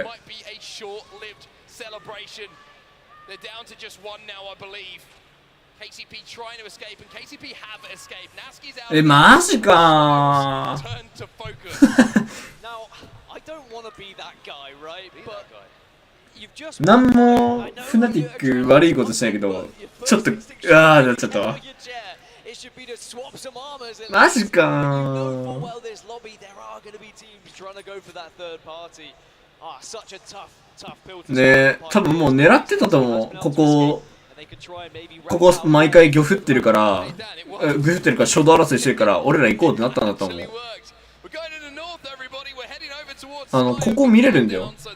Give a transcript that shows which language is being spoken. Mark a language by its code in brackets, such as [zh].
[en] Might be a short-lived celebration. They're down to just one now, I believe. KCP trying to escape, and KCP have escaped. Naski's out. [ja] マジかー。 [en] Turn to focus. Now, I don't want to be that guy, right? But you've just [ja] なんもフナティック悪いことしないけど、ちょっとうわーなっちゃったわ。 [en] It should be to swap some armors. [ja] マジか [en] You know full well this lobby there are going to be teams trying to go for that third party. Ah, such a tough pill to [ja] ね、多分もう狙ってたと思う。ここ毎回魚降ってるから、魚降ってるから衝動争いしてるから俺ら行こうってなったんだと思う。ここ見れるんだよ。